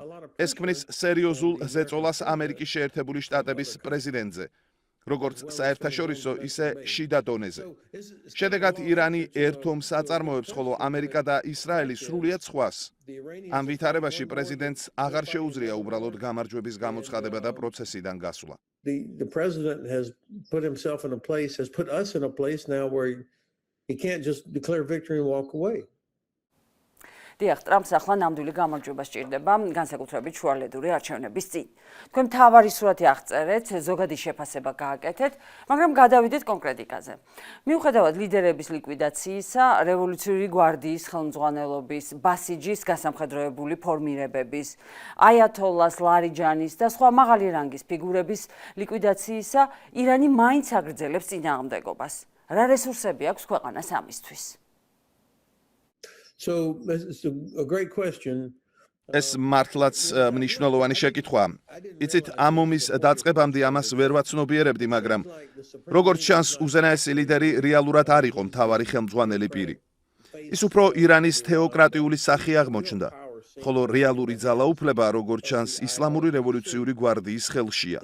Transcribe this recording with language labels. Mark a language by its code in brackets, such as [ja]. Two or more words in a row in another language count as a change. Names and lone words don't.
[ka] ეს ქმნის სერიოზულ ზეწოლას ამერიკის შეერთებული შტატების პრეზიდენტზე. როგორც საერთაშორისო, ისე შიდა დონეზე. შედეგად ირანი ერთ ომს აწარმოებს, ხოლო ამერიკა და ისრაელი სრულიად სხვას. ამ ვითარებაში პრეზიდენტს აღარ შეუძლია უბრალოდ გამარჯვების გამოცხადება და პროცესიდან გასვლა. [en] The president has put himself in a place, has put us in a place now where he can't just declare victory and walk away. [ka] დიახ, ტრამპს ახლა ნამდვილი გამარჯვება სჭირდება, განსაკუთრებით შუალედური არჩევნების წინ. თქვენ მთავარი სურათი აღწერეთ, ზოგადი შეფასება გააკეთეთ, მაგრამ გადავიდეთ კონკრეტიკაზე. მიუხედავად ლიდერების ლიკვიდაციისა, რევოლუციური გვარდიის ხელმძღვანელობის, ბასიჯის გასამხედროებული ფორმირებების, აიათოლას ლარიჯანის და სხვა მაღალი რანგის ფიგურების ლიკვიდაციისა, ირანი მაინც აგრძელებს წინააღმდეგობას. რა რესურსები აქვს ქვეყანას ამისთვის? [en] So it's a great question. [ka] ეს მართლაც მნიშვნელოვანი შეკითხვაა. იცით, ამ ომის დაწყებამდე ამას ვერ ვაცნობიერებდი, მაგრამ როგორც ჩანს, უზენაესი ლიდერი რეალურად არ იყო მთავარი ხელმძღვანელი პირი. ის უფრო ირანის თეოკრატიული სახე აღმოჩნდა, ხოლო რეალური ძალაუფლება, როგორც ჩანს, ისლამური რევოლუციური გვარდიის ხელშია.